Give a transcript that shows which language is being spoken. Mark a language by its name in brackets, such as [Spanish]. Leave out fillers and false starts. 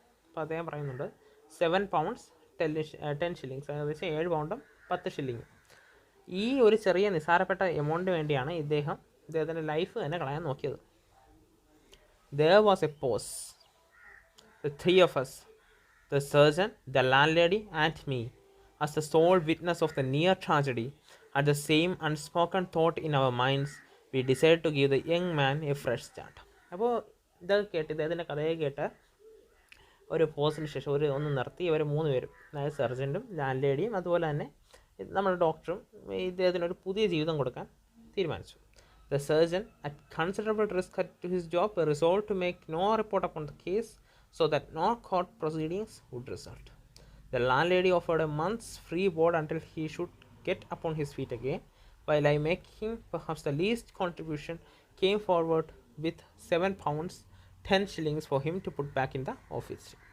[Malayalam] അപ്പോൾ അദ്ദേഹം പറയുന്നുണ്ട് [English] 7 pounds 10 shillings, [Malayalam] ഏകദേശം 7 പൗണ്ടും 10 ഷില്ലിങ്ങും. ഈ ഒരു ചെറിയ നിസ്സാരപ്പെട്ട എമൗണ്ടിന് വേണ്ടിയാണ് ഇദ്ദേഹത്തിൻ്റെ ലൈഫ് തന്നെ കളയാൻ നോക്കിയത്. [English] There was a pause. The three of us, the surgeon, the landlady and me, as the sole witness of the near tragedy, had the same unspoken thought in our minds. We decided to give the young man a fresh start. [Malayalam] അപ്പോൾ ഇതൊക്കെ കേട്ട് ഇദ്ദേഹത്തിൻ്റെ കഥയെ കേട്ട് ഒരു പോസിന് ശേഷം ഒന്ന് നിർത്തി ഇവർ 3 പേരും, അതായത് സർജൻറ്റും ലാൻഡ് ലേഡിയും അതുപോലെ തന്നെ നമ്മുടെ ഡോക്ടറും ഇദ്ദേഹത്തിനൊരു പുതിയ ജീവിതം കൊടുക്കാൻ തീരുമാനിച്ചു. [English] The surgeon, at considerable risk to his job, resolved to make no report upon the case so that no court proceedings would result. The landlady offered a month's free board until he should get upon his feet again, while I, making perhaps the least contribution, came forward with £7 10 shillings for him to put back in the office.